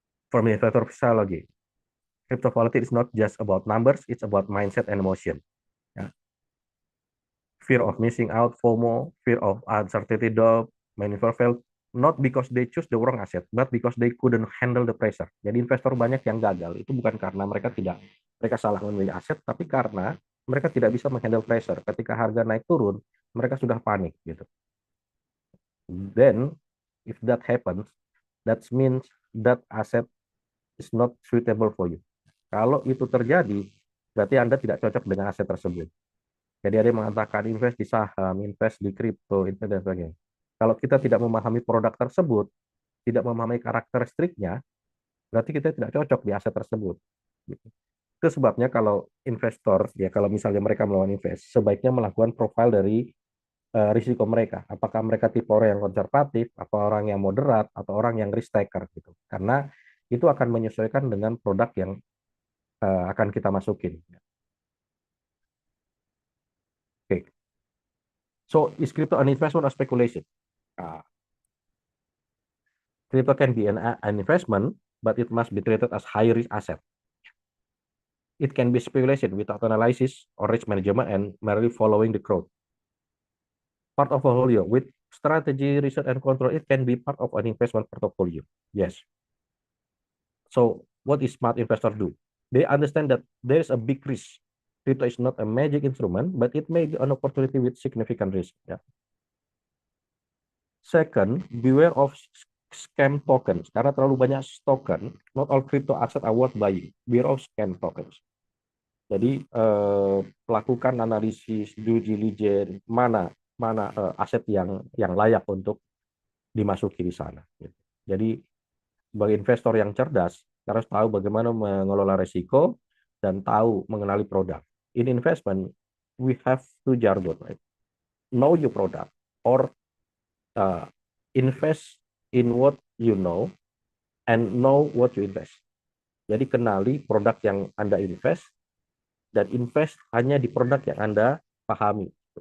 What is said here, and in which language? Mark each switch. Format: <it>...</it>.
<en>From the investor psychology, crypto volatility is not just about numbers, it's about mindset and emotion. Yeah. Fear of missing out, FOMO, fear of uncertainty, doubt, many failed not because they choose the wrong asset, but because they couldn't handle the pressure.</en> <id>Jadi investor banyak yang gagal itu bukan karena mereka salah memilih aset, tapi karena mereka tidak bisa menghandle pressure. Ketika harga naik turun, mereka sudah panik gitu.</id> <en>Then, if that happens, that means that asset is not suitable for you.</en> <id>Kalau itu terjadi, berarti Anda tidak cocok dengan aset tersebut. Jadi ada yang mengatakan invest di saham, invest di kripto, invest dan sebagainya. Kalau kita tidak memahami produk tersebut, tidak memahami karakteristiknya, berarti kita tidak cocok di aset tersebut. Itu sebabnya kalau investor, ya kalau misalnya mereka melakukan invest, sebaiknya melakukan profil dari risiko mereka. Apakah mereka tipe orang yang konservatif, atau orang yang moderat, atau orang yang risk taker gitu. Karena itu akan menyesuaikan dengan produk yang akan kita masukin. Okay.</id> <en>So, is crypto an investment or speculation? Crypto can be an investment, but it must be treated as high risk asset. It can be speculation without analysis or risk management and merely following the crowd. Part of a portfolio with strategy, research, and control, it can be part of an investment portfolio. Yes. So what is smart investor do? They understand that there is a big risk. Crypto is not a magic instrument, but it may be an opportunity with significant risk. Yeah. Second, beware of scam tokens.</en> <id>Karena terlalu banyak token,</id> <en>not all crypto asset are worth buying. Beware of scam tokens.</en> <id>Jadi lakukan analisis due diligence mana aset yang layak untuk dimasuki di sana. Jadi sebagai investor yang cerdas, harus tahu bagaimana mengelola risiko dan tahu mengenali produk.</id> <en>In investment, we have two jargon, right? Know your product or invest in what you know and know what you invest.</en> <id>Jadi kenali produk yang Anda invest dan invest hanya di produk yang Anda pahami.</id>